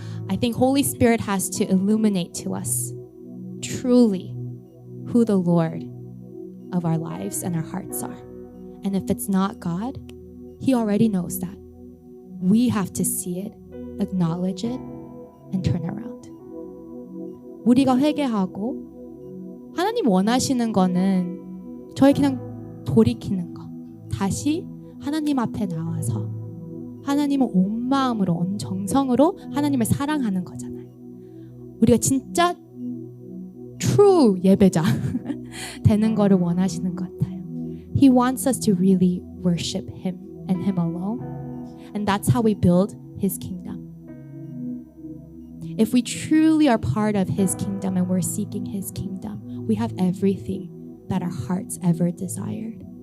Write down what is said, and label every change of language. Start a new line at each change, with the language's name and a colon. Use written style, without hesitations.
English: I think Holy Spirit has to illuminate to us truly who the Lord of our lives and our hearts are. And if it's not God, He already knows that. We have to see it, acknowledge it, and turn around.
Korean: 우리가 회개하고 하나님 원하시는 거는 저희 그냥 돌이키는 거. 다시 하나님 앞에 나와서 하나님을 온 마음으로, 온 정성으로 하나님을 사랑하는 거잖아요. 우리가 진짜 true 예배자 되는 거를 원하시는 것 같아요.
English: He wants us to really worship Him and Him alone. And that's how we build His kingdom. If we truly are part of His kingdom and we're seeking His kingdom, we have everything that our hearts ever desired.